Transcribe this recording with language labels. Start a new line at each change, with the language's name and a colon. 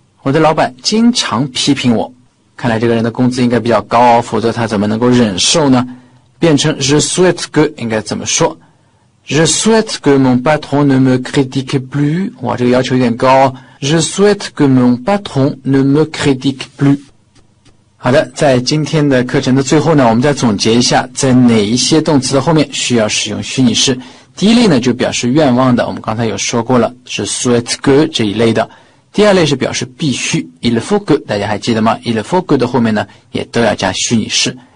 Chinese: 我的老板经常批评我。看来这个人的工资应该比较高哦，否则他怎么能够忍受呢？变成
French: Je souhaite que
Chinese: 应该怎么说？
French: Je souhaite que mon patron ne me critique plus.
Chinese: 哇，这个要求有点高哦。
French: Je souhaite que mon patron ne me critique plus.
Chinese: 好的，在今天的课程的最后呢，我们再总结一下，在哪一些动词的后面需要使用虚拟式。第一类呢，就表示愿望的，我们刚才有说过了，是
French: souhaite que
Chinese: 这一类的。第二类是表示必须
French: il faut que，
Chinese: 大家还记得吗？il faut que 的后面呢，也都要加虚拟式。